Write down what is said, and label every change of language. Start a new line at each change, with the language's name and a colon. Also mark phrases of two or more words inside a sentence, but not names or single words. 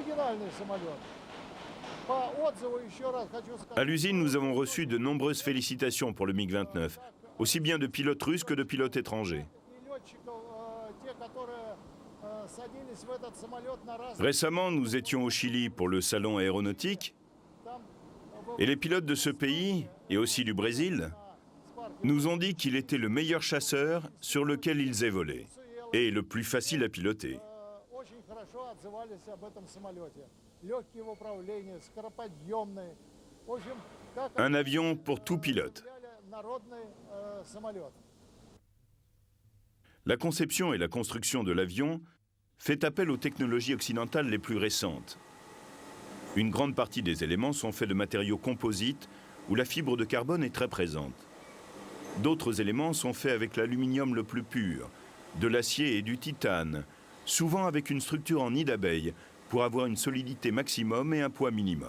Russian: гениальный самолет. По отзыву, еще раз хочу сказать...
French: À l'usine, nous avons reçu de nombreuses félicitations pour le MiG-29, aussi bien de pilotes russes que de pilotes étrangers.
Russian: И летчиков, те, которые садились в этот самолет на раз...
French: Récemment, nous étions au Chili pour le salon aéronautique,
Russian: Там,
French: et les pilotes de ce pays, et aussi du Brésil, nous ont dit qu'il était le meilleur chasseur sur lequel ils aient volé, et le plus facile à piloter.
Russian: очень хорошо отзывались об этом самолете. Легкий в управлении, скороподъемный. В общем, как
French: Un avion pour tout pilote.
Russian: народный самолет.
French: La conception et la construction de l'avion fait appel aux technologies occidentales les plus récentes. Une grande partie des éléments sont faits de matériaux composites où la fibre de carbone est très présente. D'autres éléments sont faits avec l'aluminium le plus pur, de l'acier et du titane, souvent avec une structure en nid d'abeille pour avoir une solidité maximum et un poids minimum.